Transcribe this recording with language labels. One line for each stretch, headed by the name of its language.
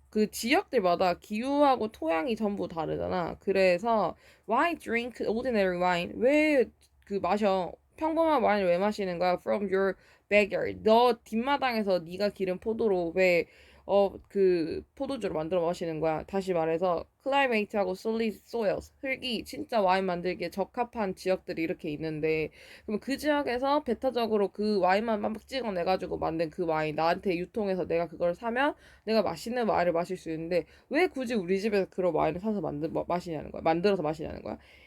Korean: 그 지역들마다 기후하고 토양이 전부 다르잖아. 그래서
English: why drink ordinary wine?
Korean: 왜 그 마셔? 평범한 와인을 왜 마시는 거야?
English: From your backyard.
Korean: 너 뒷마당에서 네가 기른 포도로 왜 그 포도주를 만들어 마시는 거야. 다시 말해서 climate하고
English: solid soils
Korean: 흙이 진짜 와인 만들기에 적합한 지역들이 이렇게 있는데 그럼 그 지역에서 배타적으로 그 와인만 막 찍어내가지고 만든 그 와인 나한테 유통해서 내가 그걸 사면 내가 맛있는 와인을 마실 수 있는데 왜 굳이 우리 집에서 그런 와인을 사서 마시냐는 거야. 만들어서 마시냐는 거야.